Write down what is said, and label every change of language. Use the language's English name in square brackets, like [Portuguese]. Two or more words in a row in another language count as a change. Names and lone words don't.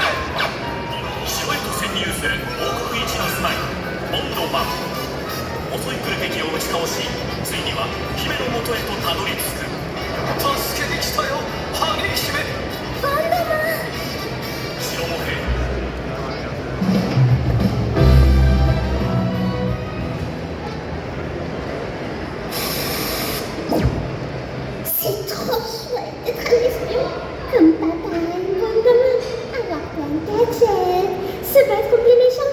[Japanese] 城へと潜入する王国一のスパイボンドマン。襲い来る敵を打ち倒し、ついには姫の元へとたどり着く。助けに来たよ、ハニー姫。ボンドマン。城の兵。 [French] C'est trop chouette d'être un espion comme papa et Bondoman, avoir plein de gadgets, se battre contre les méchants.